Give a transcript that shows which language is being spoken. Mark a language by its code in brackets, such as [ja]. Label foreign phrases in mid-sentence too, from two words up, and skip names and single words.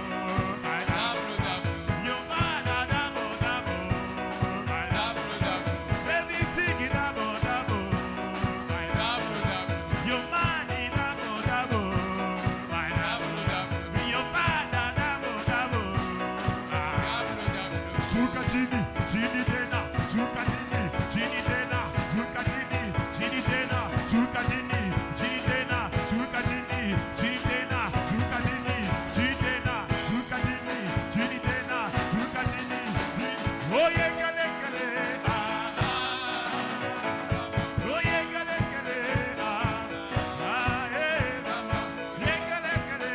[en] Your mother double double. Everything double double. Your money double double. Your father double double. [sw] Suka chini, chini tena. Suka chini, chini tena. Suka chini, chini tena. Suka chini, chini tena. Suka chini, chini tena. Suka chini, chini tena. Suka chini, chini tena. Suka chini, chini. [en] Oh yeah, [sw] kale kale. [en] Oh yeah, [sw] kale kale. Yeah, kale kale.